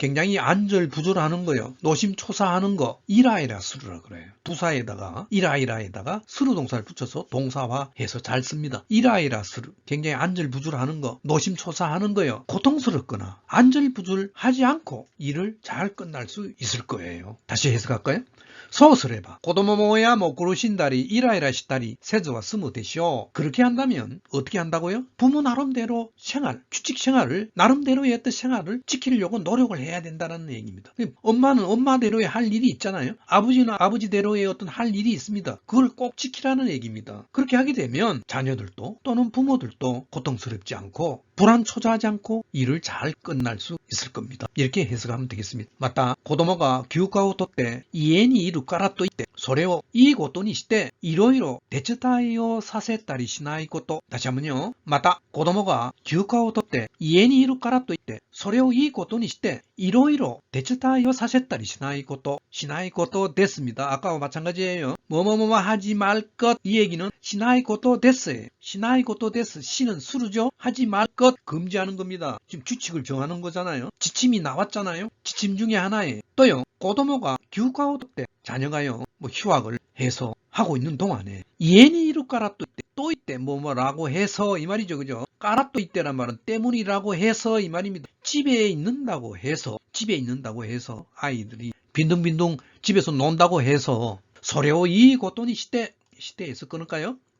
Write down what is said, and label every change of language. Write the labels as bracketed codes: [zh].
[ko] 굉장히 안절부절하는 거요. 노심초사하는 거 이라이라 스르라 그래요. 부사에다가 이라이라에다가 스르 동사를 붙여서 동사화해서 잘 씁니다. 이라이라 스르 굉장히 안절부절하는 거 노심초사하는 거요. 고통스럽거나 안절부절하지 않고 일을 잘 끝날 수 있을 거예요. 다시 해석할까요? [ja] そうすれば子供も親も苦しんだりイライラしたりせずは済むでしょう. [ko] 그렇게 한다면 어떻게 한다고요? 부모 나름대로 규칙 생활을 나름대로의 어떤 생활을 지키려고 노력을 해야 된다는 얘기입니다. 엄마는 엄마대로의 할 일이 있잖아요. 아버지는 아버지대로의 어떤 할 일이 있습니다. 그걸 꼭 지키라는 얘기입니다. 그렇게 하게 되면 자녀들도 또는 부모들도 고통스럽지 않고 불안초조하지 않고 일을 잘 끝날 수 있을 겁니다. 이렇게 해석하면 되겠습니다. 맞다. [ja] 子供が休暇を取って家にいるからといってそれをいいことにしていろいろ手伝いをさせたりしないこと。 [ko] 다시 한번요. [ja] また子供が休暇を取って家にいるからといってそれをいいことにしていろいろ手伝いをさせたりしないこと [ko] 됐습니다. 아까와 마찬가지예요. 뭐뭐뭐 하지 말 것 이 얘기는 [ja] しないことですしないことです. [ko] 시는 수르죠. 하지 말 것 금지하는 겁니다. 지금 규칙을 정하는 거잖아요. 지침이 나왔잖아요. 지침 중에 하나에 또요. [ja] 子供が休暇を取って [ko] 자녀가요. 뭐 휴학을 해서 하고 있는 동안에 이엔이 이루 까라 또 이때 뭐라고 해서 이 말이죠. 그죠? 까라 또 이때란 말은 때문이라고 해서 이 말입니다. 집에 있는다고 해서 아이들이 빈둥빈둥 집에서 논다고 해서 소레오 이 고토니 시대에서 끊을까요?